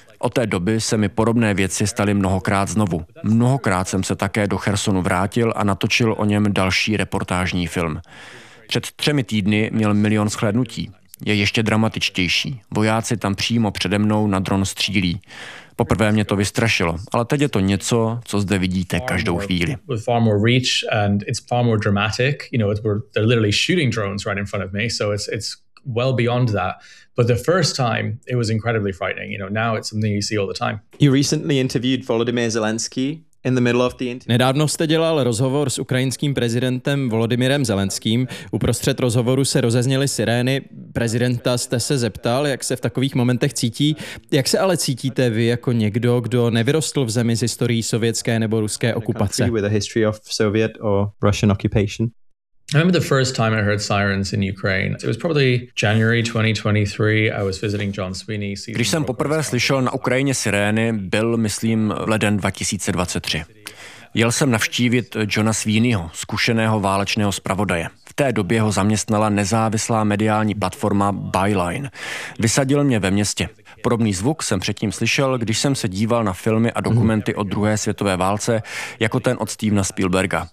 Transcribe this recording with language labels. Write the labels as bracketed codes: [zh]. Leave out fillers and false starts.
[cs] Od té doby se mi podobné věci staly mnohokrát znovu. Mnohokrát jsem se také do Chersonu vrátil a natočil o něm další reportážní film. Před 3 týdny měl milion shlédnutí. je ještě dramatičtější. Vojáci tam přímo přede mnou na dron střílí. Poprvé mě to vystrašilo, ale teď je to něco, co zde vidíte každou chvíli. [en] With far more reach and it's far more dramatic, you know, they're literally shooting drones right in front of me, so it's well beyond that. But the first time, it was incredibly frightening. You know, now it's something you see all the time. You recently interviewed Volodymyr Zelensky in the middle of the interview. [cs] Nedávno jste dělal rozhovor s ukrajinským prezidentem Volodymyrem Zelenským. Uprostřed rozhovoru se rozezněly sirény. Prezidenta jste se zeptal, jak se v takových momentech cítí. Jak se ale cítíte vy jako někdo, kdo nevyrostl v zemi s historií sovětské nebo ruské okupace? [en] With a history of Soviet or Russian occupation. I remember the first time I heard sirens in Ukraine. It was probably January 2023. I was visiting John Sweeney. [cs] Když jsem poprvé slyšel na Ukrajině sirény, byl, myslím, leden 2023. Jel jsem navštívit Johna Sweeneyho, zkušeného válečného zpravodaje. V té době ho zaměstnala nezávislá mediální platforma Byline. Vysadil mě ve městě. Podobný zvuk jsem předtím slyšel, když jsem se díval na filmy a dokumenty o druhé světové válce, jako ten od Stevena Spielberga.